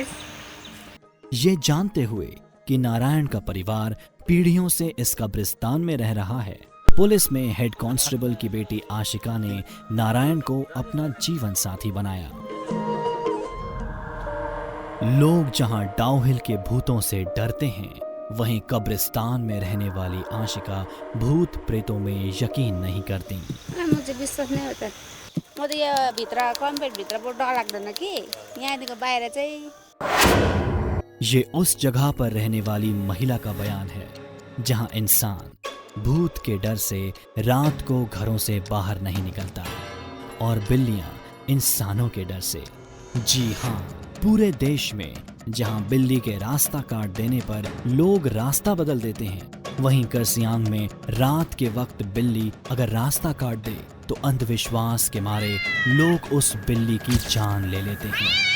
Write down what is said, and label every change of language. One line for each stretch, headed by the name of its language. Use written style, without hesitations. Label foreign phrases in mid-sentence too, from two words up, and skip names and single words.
Hindi: ये जानते हुए कि नारायण का परिवार पीढ़ियों से इस कब्रिस्तान में रह रहा है, पुलिस में
English: head constable
Hindi: की बेटी आशिका ने नारायण को अपना जीवन साथी बनाया। लोग जहां डाउ हिल के भूतों से डरते हैं, वहीं कब्रिस्तान में रहने वाली आशिका भूत प्रेतों में यकीन नहीं करती। मुझे विश्वास नहीं होता।
Nepali: म त यो भित्र कम्पेट भित्र डर लाग्दैन कि यहाँदेखि बाहिर चाहिँ।
Hindi: ये उस जगह पर रहने वाली महिला का बयान है जहां इंसान भूत के डर से रात को घरों से बाहर नहीं निकलता और बिल्लियां इंसानों के डर से। जी हाँ, पूरे देश में जहां बिल्ली के रास्ता काट देने पर लोग रास्ता बदल देते हैं, वहीं कर्सियांग में रात के वक्त बिल्ली अगर रास्ता काट दे तो अंधविश्वास के मारे लोग उस बिल्ली की जान ले लेते हैं।